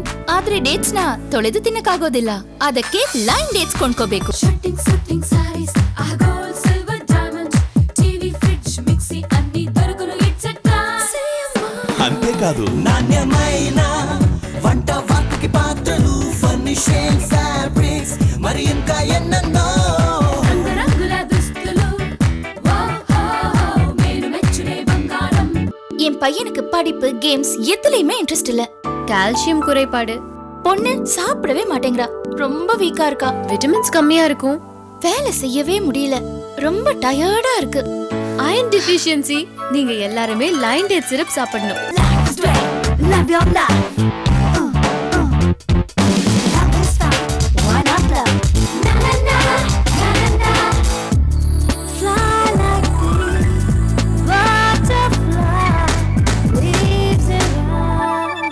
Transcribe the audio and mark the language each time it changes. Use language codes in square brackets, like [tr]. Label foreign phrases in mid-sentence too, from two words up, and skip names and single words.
[kn] ಆದ್ರೆ ಡೇಟ್ಸ್ ನ ತೊಳೆದು ತಿನ್ನಕ್ಕಾಗೋದಿಲ್ಲ. ಅದಕ್ಕೆ ಲೈನ್ ಡೇಟ್ಸ್ ಕೊಂಡ್ಕೋಬೇಕು. [te] అంతేకాదు నాణ్యమైన వంట వాటికి పాత్రలు, ఫర్నిషింగ్, ఫ్యాబ్రిక్స్, మరి ఇంకా ఎన్నెన్నో [ta] என் பையனுக்கு படிப்பு, கேம்ஸ் எதுலயுமே இன்ட்ரெஸ்ட் இல்ல. கால்சியம் குறைபாடு. பொண்ணு சாப்பிடவே மாட்டேங்கிறா, ரொம்ப வீக்கா இருக்கா. விட்டமின்ஸ் கம்மியா இருக்கும். வேலை செய்யவே முடியல, ரொம்ப டயர்டா இருக்கு. [en] iron deficiency. [ta] நீங்க எல்லாரும் லைன் டேட் சிரப் சாப்பிடணும். [en] Love your life. Love is fun. Why not love? Na na na, na na na. Fly like this, butterfly, leaves around.